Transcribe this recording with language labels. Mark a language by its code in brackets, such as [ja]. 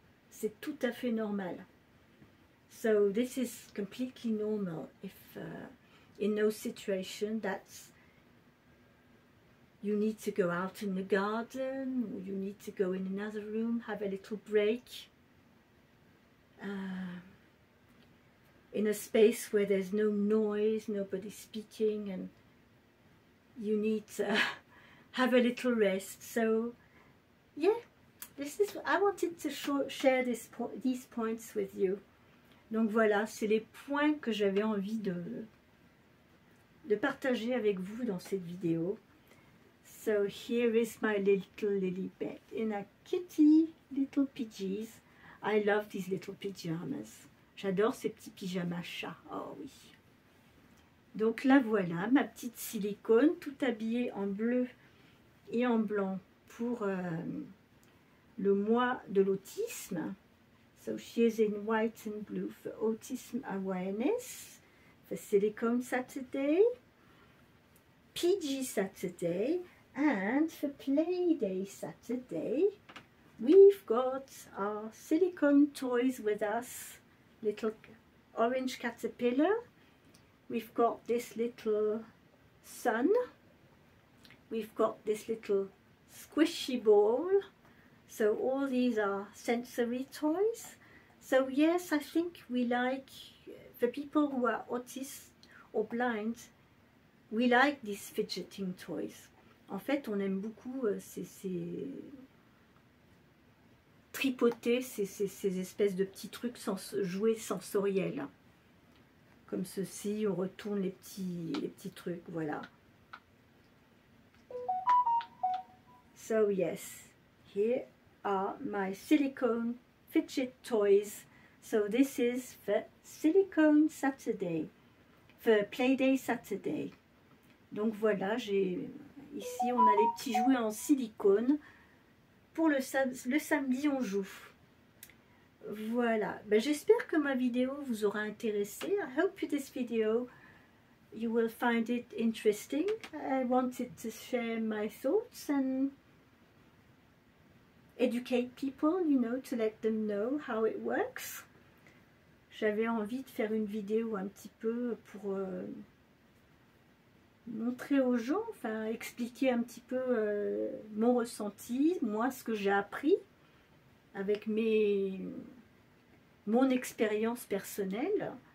[fr] C'est tout à fait normal. [en] So this is completely normal if in those situations that's you need to go out in the garden, or you need to go in another room, have a little break. In a space where there's no noise, nobody speaking, and you need to have a little rest. So yeah, I wanted to share these points with you. [fr] Donc voilà, c'est les points que j'avais envie de partager avec vous dans cette vidéo. [en] So here is my little Lilibet in a kitty little pajamas. I love these little pajamas. [fr] J'adore ces petits pyjamas chats. Oh oui. Donc là voilà, ma petite silicone, tout habillée en bleu et en blanc pour le mois de l'autisme. [en] So she is in white and blue for Autism Awareness, for Silicone Saturday, PG Saturday, and for Playday Saturday. We've got our silicone toys with us, little orange caterpillar. We've got this little sun. We've got this little squishy ball. So all these are sensory toys. So yes, I think we like, for people who are autists or blind, we like these fidgeting toys. [fr] En fait, on aime beaucoup ces tripoter, ces espèces de petits trucs jouets sensoriels. Comme ceci, on retourne les petits trucs, voilà. [en] So yes, here are my silicone fidget toys. So this is for Silicone Saturday, for Playday Saturday. [fr] Donc voilà, ici on a les petits jouets en silicone. Pour le samedi on joue. Voilà, ben, j'espère que ma vidéo vous aura intéressé. [en] I hope this video you will find it interesting. I wanted to share my thoughts and educate people, you know, to let them know how it works. [fr] J'avais envie de faire une vidéo un petit peu pour montrer aux gens, enfin expliquer un petit peu mon ressenti, moi ce que j'ai appris avec mon expérience personnelle.